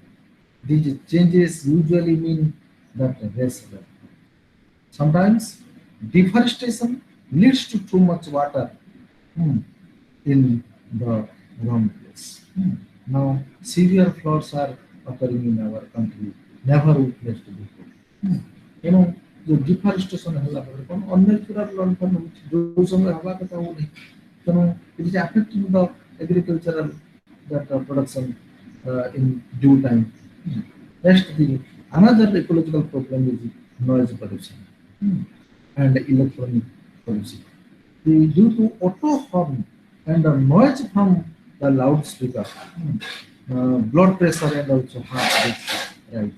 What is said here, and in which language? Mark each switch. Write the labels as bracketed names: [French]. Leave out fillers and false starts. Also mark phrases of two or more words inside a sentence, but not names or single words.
[English] These changes usually mean that sometimes deforestation leads to too much water in the wrong place. Now severe floods are occurring in our country, never witnessed before. You know, the deforestation [Odia] ହେଲା ପରେ କ'ଣ [English] unnatural rainfall [Odia] ହେଉଛି ଯୋଉ ସମୟ ହେବା କଥା ହଉନି. [English] ତେଣୁ it is affecting the agricultural production in due time. Next, another ecological problem is noise pollution and electronic pollution. Due to auto horn and the noise from the loudspeaker, blood pressure and also heart rate rise.